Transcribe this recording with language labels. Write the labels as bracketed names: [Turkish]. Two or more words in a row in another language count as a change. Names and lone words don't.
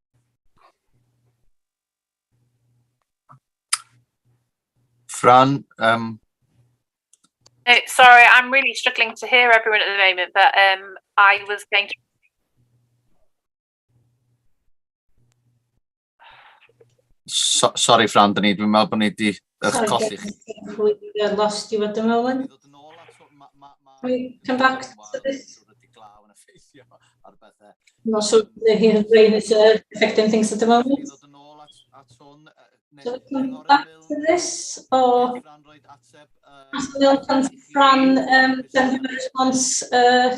[English] Fran, sorry, I'm really struggling to hear everyone at the moment, but I was going to. Sorry, [Welsh] Fran, dwi'n meddwl bod ni wedi colli. [English] We lost you at the moment. Can we come back to this? I'm not sure the rain is affecting things at the moment. So we come back to this, or can Fran send you a response directly?